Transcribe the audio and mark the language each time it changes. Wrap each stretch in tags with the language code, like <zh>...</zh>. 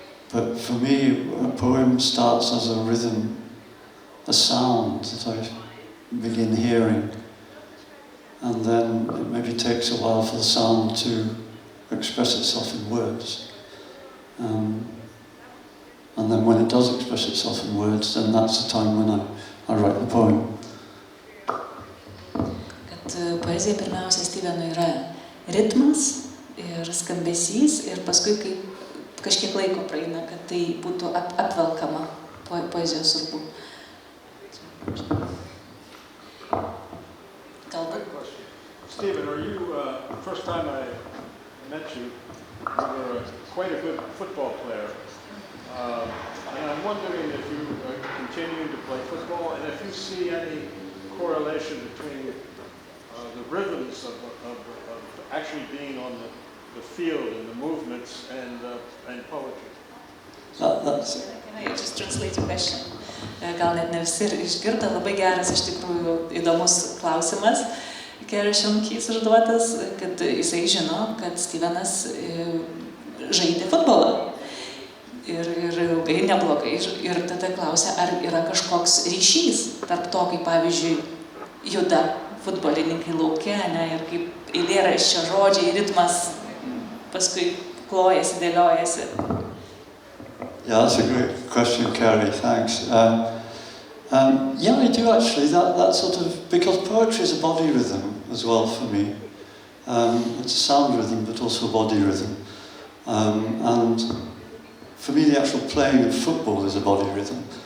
<en>But for me, a poem starts as a rhythm, a sound that I begin hearing, and then it maybe takes a while for the sound to express itself in words. And then when it does express itself in words, then that's the time when I write the poem.</en> <lt>Kad poezija pirmiausia Stevenui yra ritmas ir skambesys, ir paskui kažkiek laiko praeina, kad tai būtų apvelkama poezijos urbu.</lt> <en>Stephen, are you, first time I met you, you were quite a good football player. And I'm wondering if you continue to play football, and if you see any correlation between the rhythms of actually being on the field and the movements and poetry. Can I just translate the question?</en> <lt>Gal net ne visi išgirdo, labai geras, iš tikrųjų įdomus klausimas. Kerašiankys užduotas, kad jisai žino, kad Stevenas žaidė futbolą. Ir ilgai neblogai. Ir tada klausia, ar yra kažkoks ryšys tarp to, kaip pavyzdžiui juda futbolininkai lauke, ir kaip eilėraščio žodžiai, ritmas paskui klojasi, dėliojasi.</lt> <en>Yeah, that's a great question, Carrie. Thanks. I do actually. That sort of, because poetry is a body rhythm as well for me. It's a sound rhythm, but also a body rhythm. And for me, the actual playing of football is a body rhythm.</en>